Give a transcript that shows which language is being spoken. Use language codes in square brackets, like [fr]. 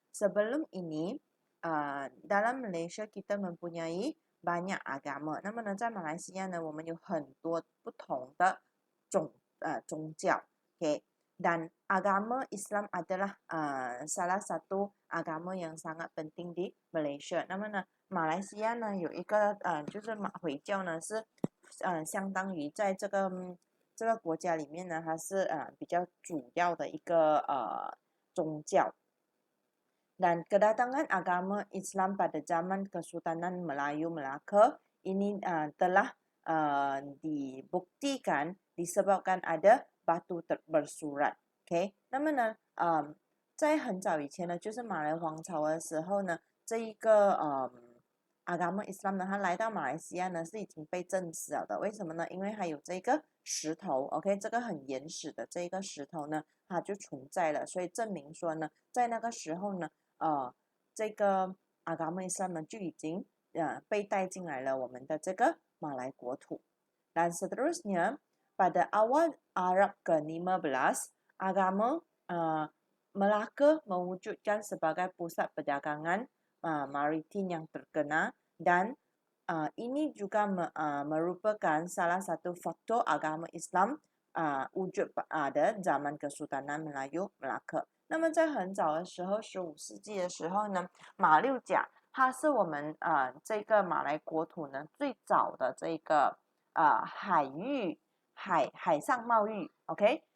[ms] Sebelum ini dalam Malaysia kita mempunyai banyak agama. [zh] 那么呢，在马来西亚呢，我们有很多不同的宗教。 [ms] Dan agama Islam adalah salah satu agama yang sangat penting di Malaysia. [zh] 那么呢，马来西亚呢有一个就是回教呢是相当于在这个国家里面呢，它是比较主要的一个宗教。 [ms] Dan kedatangan agama Islam pada zaman Kesultanan Melayu Melaka ini telah dibuktikan disebabkan ada batu bersurat。 [zh] 那么呢，在很早以前呢，就是马来皇朝的时候呢，这一个 [ms] agama Islam [zh] 呢，它来到马来西亚呢是已经被证实了的。为什么呢？因为还有这个石头，OK， 这个很原始的这个石头呢，它就存在了，所以证明说呢，在那个时候呢，这个 [ms] agama Islam [zh] 呢就已经被带进来了我们的这个马来国土。 [ms] Dan seterusnya pada awal Arab ke-15 agama Melaka mewujudkan sebagai pusat perdagangan maritim yang terkenal dan ini juga merupakan salah satu faktor agama Islam wujud pada zaman Kesultanan Melayu Melaka。 [zh] 那么在很早的时候，15世纪的时候呢，马六甲它是我们这个马来国土呢最早的这个海上贸易，OK？